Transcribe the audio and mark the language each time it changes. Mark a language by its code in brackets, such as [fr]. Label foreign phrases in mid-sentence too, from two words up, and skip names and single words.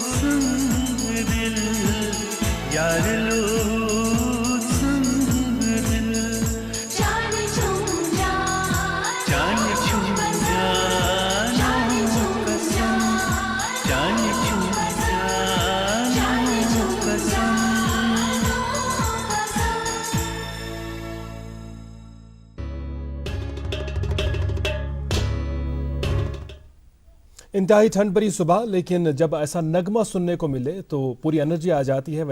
[ks] سنگ دل یار لو سنگ دل جان چھم جانو قسم جان چھم جانو قسم [ur] انتہائی ٹھنڈ بھری صبح، لیکن جب ایسا نغمہ سننے کو ملے تو پوری انرجی آ جاتی ہے۔